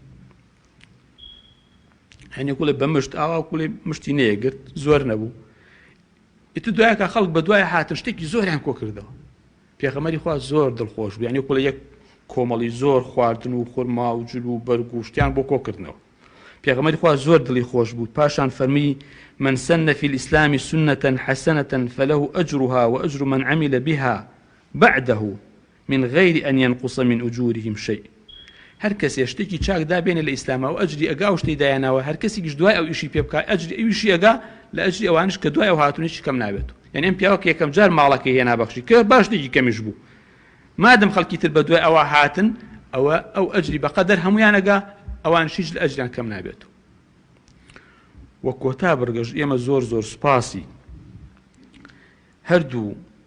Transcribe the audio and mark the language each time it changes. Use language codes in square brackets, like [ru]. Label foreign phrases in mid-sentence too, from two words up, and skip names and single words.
[ckb] هەنێ کوڵێ بە مشت ئاوا کوڵێ مشتی نەیەگرت زۆر نەبوو ئیتر دوایەکە خەڵک بە دوای هاتن شتێکی زۆریان کۆ کردەوە پێغەمبەری خوا زۆر دڵخۆش بوو یعنی کوڵێ یەک کۆمەڵی زۆر خواردن و خورما و جل و بەرگ و شتیان بۆ کۆکردنەوە پێغەمبەری خوا زۆر دڵی خۆش بوو پاشان فەرمی [ar] من سن في الإسلام سنة حسنة فله أجرها وأجر من عمل بها بعده من غير أن ينقص من أجورهم شيء [ckb] هەر کەسێ شتێکی چاک دابێنێ لە ئیسلامە و ئەجری ئەگا و شتەی دایاناوە هەر کەسێکیش دوای ئەو ئیشی پێ بکە ئەجری ئەویشی ئەگا لە ئەجری ئەوانش کە دوای ئەو هاتوونیشی کەم نابێت یعنی ئەم پیاوە کە یەکەم جار ماڵەکەی هێنا بەخشی کە باش شتێکی کەمیش بوو مادەم خەڵکی تر بە دوای ئەوە هاتن ئەوە ئەو ئەجری بەقەدەر هەمویان ئەگا ئەوان هیچ لە ئەجریان کەم نابێت وە کۆتا بەرگەش ئێمە زۆر زۆر سوپاسی هەردوو